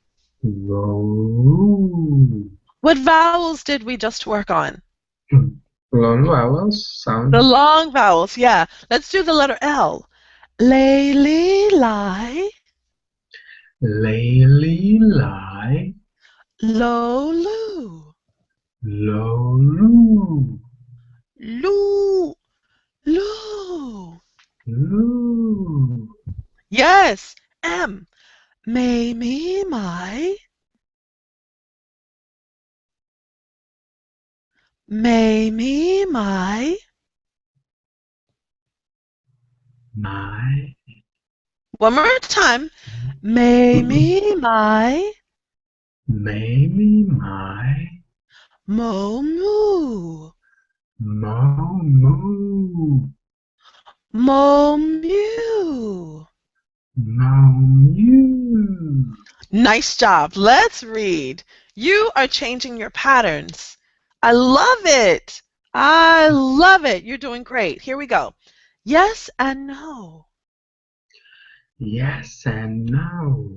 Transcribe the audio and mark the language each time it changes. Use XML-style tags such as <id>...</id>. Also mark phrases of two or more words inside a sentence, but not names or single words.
<en>What vowels did we just work on? Long vowels sound. The long vowels, yeah. Let's do the letter L. Lay, li, lie. Lay, li, lie. Lo, loo. Lo, loo. Loo, loo. Loo. Yes, M. May, me, my. May, me, my. My. One more time. May, me, my. May, me, my. Mo, moo. Mo, moo. Mo, mew. Mo, mew. Nice job. Let's read. You are changing your patterns. I love it. I love it. You're doing great. Here we go. Yes and no. Yes and no.</en>